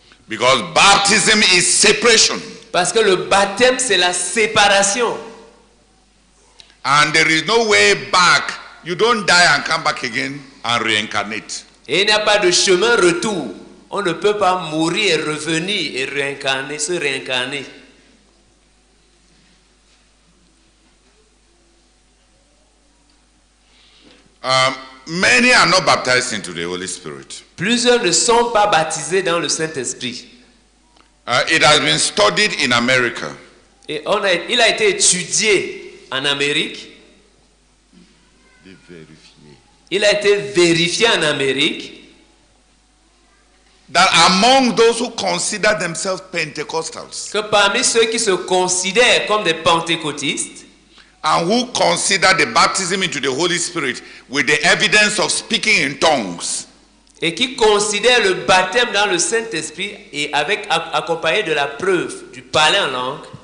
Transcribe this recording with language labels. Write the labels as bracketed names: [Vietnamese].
[English] Because baptism is separation. [French] Parce que le baptême, c'est la séparation. [English] And there is no way back. You don't die and come back again and reincarnate. [French] Et il n'y a pas de chemin retour. On ne peut pas mourir et revenir et réincarner, se réincarner. [English] Many are not baptized into the Holy Spirit. [French] Plusieurs ne sont pas baptisés dans le Saint-Esprit. [English] It has been studied in America. [French] Et il a été étudié en Amérique. Il a été vérifié en Amérique. [English] That among those who consider themselves Pentecostals [French] Que parmi ceux qui se considèrent comme des pentecôtistes [English] and who consider the baptism into the Holy Spirit with the evidence of speaking in tongues, [French] et qui considèrent le baptême dans le Saint-Esprit et avec accompagné de la preuve du parler en langue,